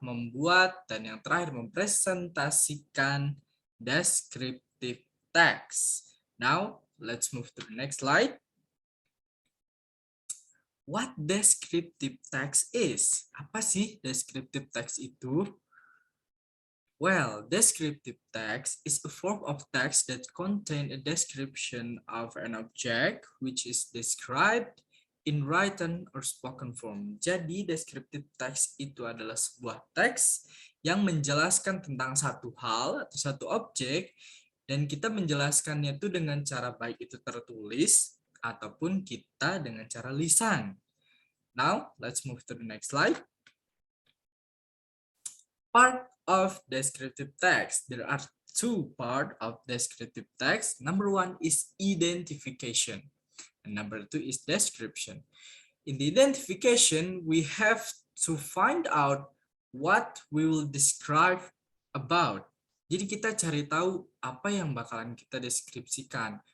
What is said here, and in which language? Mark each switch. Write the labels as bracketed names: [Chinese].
[Indonesian] Membuat, dan yang terakhir mempresentasikan descriptive text. [English] Now, let's move to the next slide. What descriptive text is? [Indonesian] Apa sih descriptive text itu? [English] Well, descriptive text is a form of text that contain a description of an object which is described in written or spoken form. [Indonesian] Jadi, descriptive text itu adalah sebuah teks yang menjelaskan tentang satu hal atau satu objek, dan kita menjelaskannya itu dengan cara baik itu tertulis ataupun kita dengan cara lisan. [English] Now, let's move to the next slide. Part of descriptive text. There are two parts of descriptive text. Number 1 is identification, and number 2 is description. In the identification, we have to find out what we will describe about. [Indonesian] Jadi kita cari tahu apa yang bakalan kita deskripsikan.